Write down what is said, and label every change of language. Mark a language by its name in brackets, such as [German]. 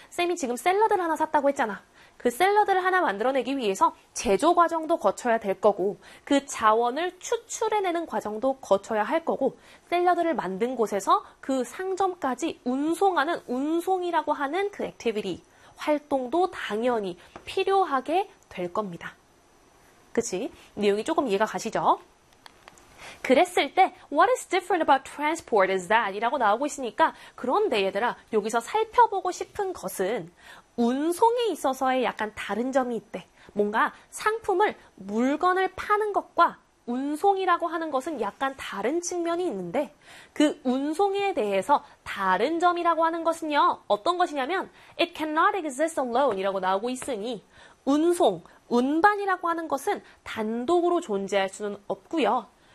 [Korean] 쌤이 지금 샐러드를 하나 샀다고 했잖아. 그 샐러드를 하나 만들어내기 위해서 제조 과정도 거쳐야 될 거고, 그 자원을 추출해내는 과정도 거쳐야 할 거고, 샐러드를 만든 곳에서 그 상점까지 운송하는, 운송이라고 하는 그 액티비티, 활동도 당연히 필요하게 될 겁니다. 그치? 내용이 조금 이해가 가시죠? 그랬을 때, [English] what is different about transport is that? [Korean] 이라고 나오고 있으니까, 그런데 얘들아, 여기서 살펴보고 싶은 것은, 운송에 있어서의 약간 다른 점이 있대. 뭔가 상품을 물건을 파는 것과 운송이라고 하는 것은 약간 다른 측면이 있는데, 그 운송에 대해서 다른 점이라고 하는 것은요, 어떤 것이냐면, [English] it cannot exist alone [Korean] 이라고 나오고 있으니, 운송, 운반이라고 하는 것은 단독으로 존재할 수는 없고요.